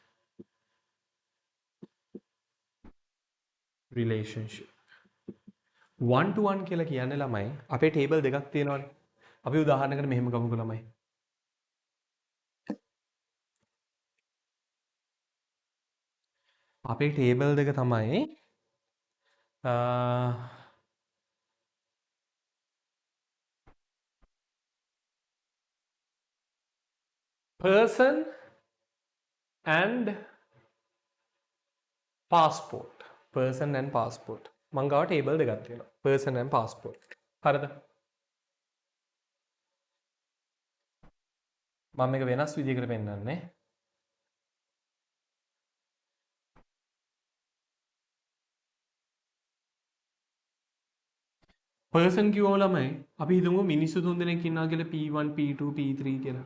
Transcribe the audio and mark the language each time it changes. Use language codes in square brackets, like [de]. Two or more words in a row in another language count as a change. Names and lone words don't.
[en] Relationship. [si] One-to-one කියලා කියන්නේ ළමයි අපේ ටේබල් දෙකක් තියෙනවානේ. අපි උදාහරණයකට මෙහෙම ගමුකෝ ළමයි. අපේ ටේබල් දෙක තමයි [en] person and passport. Person and passport. [si] මං ගාව ටේබල් දෙකක් තියෙනවා. [en] person and passport. හරිද? [si] මම මේක වෙනස් විදිහකට පෙන්නන්නේ. person කිව්වම ළමයි අපි හිතමු මිනිස්සු තුන් දෙනෙක් ඉන්නවා කියලා P1 P2 P3 කියලා.